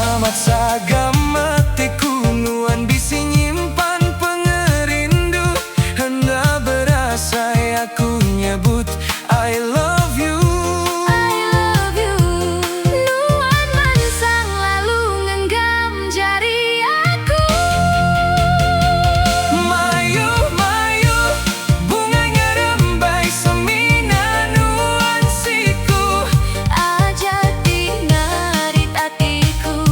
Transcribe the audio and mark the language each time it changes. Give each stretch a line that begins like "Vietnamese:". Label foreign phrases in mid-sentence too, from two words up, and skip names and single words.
Iban: Sagam hatiku nuan bisi nyimpan pengerindu. Hendak berasa aku nyebut
English: I love you. I love you.
Iban: Nuan mansang lalu ngenggam jari aku. Mayu, mayu, bunganya rembai semina nuan siku. Aja dinarit hatiku.